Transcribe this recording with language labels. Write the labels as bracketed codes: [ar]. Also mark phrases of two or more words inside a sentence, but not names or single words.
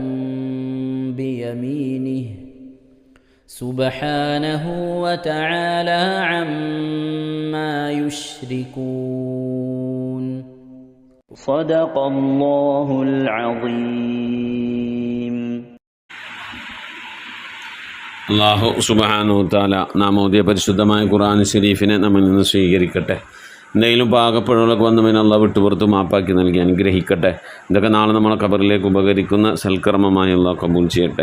[ar] بيمينه سبحانه وتعالى عما يشركون صدق الله العظيم. الله سبحانه وتعالى [ml] നാം ഓതിയ പരിശുദ്ധമായ ഖുർആൻ ശരീഫിനെ നമ്മിൽ നിന്ന് സ്വീകരിക്കട്ടെ. എന്തെങ്കിലും പാകപ്പിഴകളൊക്കെ വന്നതിന് അള്ളാഹ് വിട്ടുപുറത്ത് മാപ്പാക്കി നൽകി അനുഗ്രഹിക്കട്ടെ. ഇതൊക്കെ നാളെ നമ്മളെ ഖബറിലേക്ക് ഉപകരിക്കുന്ന സൽക്കർമ്മമായി അള്ളാഹ് കബൂൽ ചെയ്യട്ടെ.